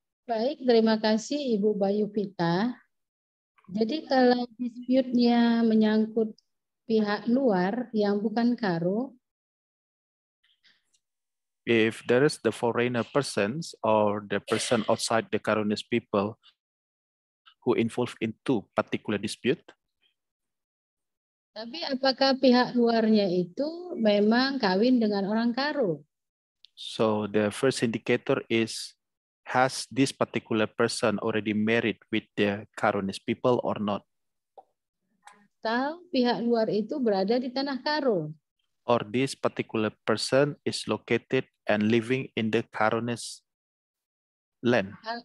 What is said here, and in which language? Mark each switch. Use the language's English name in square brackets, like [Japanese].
[Indonesian] Baik, terima kasih Ibu Bayu Vita. Jadi kalau dispute-nya menyangkut pihak luar yang bukan Karo, [English] If there is the foreigner persons or the person outside the Karonis people who involved into particular dispute, [Indonesian] tapi apakah pihak luarnya itu memang kawin dengan orang Karo? [English] so the first indicator is, has this particular person already married with the Karonis people or not? [Indonesian] Atau pihak luar itu berada di tanah Karo? [English] Or this particular person is located and living in the Karonis land?